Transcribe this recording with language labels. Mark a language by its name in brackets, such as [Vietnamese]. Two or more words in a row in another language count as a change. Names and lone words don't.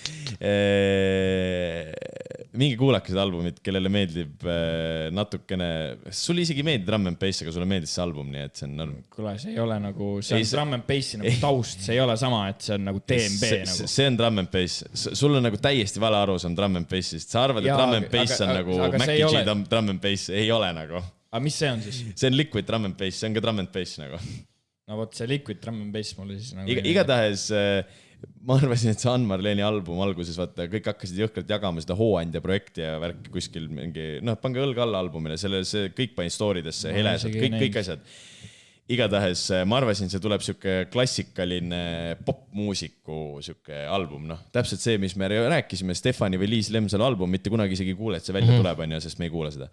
[Estonian] Mingi kuulake seda albumit, kellele meeldib natukene... Sul isegi meeldib Drum and Bass, aga sulle meeldis see album, nii et see on norm. Kuule, see ei ole nagu... See on Drum and Bassi nagu taust, see ei ole sama, et see on nagu DMB nagu. See on Drum and Bass. Sul on nagu täiesti vale arusaam Drum and Bassist. Sa arvad, et Drum and Bass on nagu Mac and G Drum and Bass. Ei ole nagu. Aga mis see on siis? See on Liquid Drum and Bass, see on ka Drum and Bass nagu. No vot, see Liquid Drum and Bass mulle siis nagu... Igatahes... Ma arvasin, et see Ann-Marleni album alguses, vaata, kõik hakkasid jõhkralt jagama seda Hooandja projekti ja värki kuskil mingi, noh, pange õlg alla albumile, see kõik pani storidesse, helesad, kõik asjad. Igatahes ma arvasin, see tuleb siuke klassikaline popmuusiku siuke album, noh, täpselt see, mis me rääkisime, Stefani või Liis Lemsalu album, mitte kunagi isegi kuule, et see välja tuleb, sest me ei kuule seda.